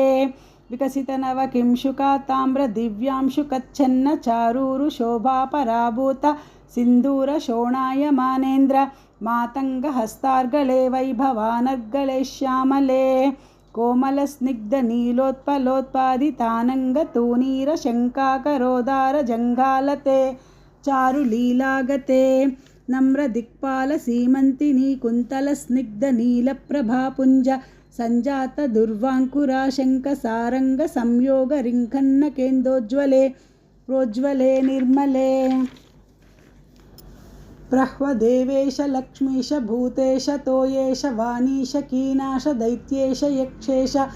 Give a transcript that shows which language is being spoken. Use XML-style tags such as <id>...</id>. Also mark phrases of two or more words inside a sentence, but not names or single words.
<sa>వికసితనవకింశుకా తామ్ర దివ్యాంశుకచ్ఛన్న చారూరు శోభాపరాభూత సింధూర శోణాయమానేంద్ర మాతంగ హస్తార్గళే వైభవానర్గళే శ్యామలే. కోమల స్నిగ్ధ నీలోత్పలోత్పాదితానంగ తూనీర శంకాకరోదార జంఘాలతే చారు లీలాగతే. नम्रदिक्पालसीमन्तिनी कुन्तलस्निग्धनीलप्रभापुञ्ज सञ्जातदुर्वाङ्कुराशङ्कसारङ्गसंयोगरिङ्खन्नकेन्दोज्ज्वले प्रोज्ज्वले निर्मले प्रह्वदेवेश लक्ष्मीश भूतेश तोयेश वाणीश कीनाश दैत्येश यक्षेश</sa>